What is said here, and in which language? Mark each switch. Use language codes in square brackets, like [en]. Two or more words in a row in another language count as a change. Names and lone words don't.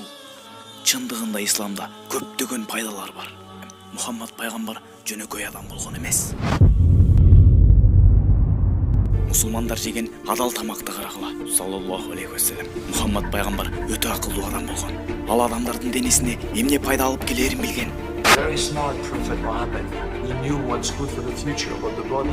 [ky] Чындыгында исламда көптөгөн пайдалар бар. Мухаммад пайгамбар жөнөкөй адам болгон эмес. Мусулмандар жеген адал тамакты карагыла. [ar] صلى الله عليه وسلم. [ky] Мухаммад пайгамбар өтө акылдуу адам болгон. Ал адамдардын денесине эмне пайда алып келерин билген. [en] Very smart Prophet Muhammad. He knew what's good for the future, what the body.